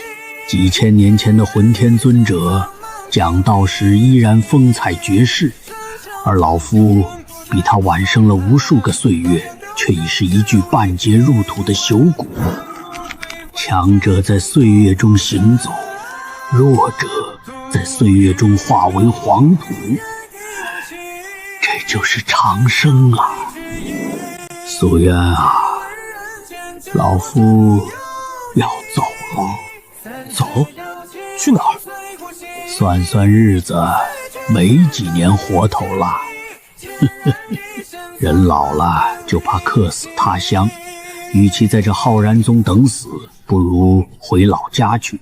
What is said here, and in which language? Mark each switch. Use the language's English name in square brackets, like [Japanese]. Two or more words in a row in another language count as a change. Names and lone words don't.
[Chinese] 幾千年前的混天尊者講道時依然風采絕世，而老夫比他晚生了無數個歲月，卻已是一具半截入土的朽骨。強者在歲月中行走，弱者在歲月中化為黃土，這就是長生啊！蘇淵啊，老夫要走了。走？去哪兒？算算日子，没幾年活頭了。人老了就怕客死他鄉，與其在這浩然宗等死，不如回老家去。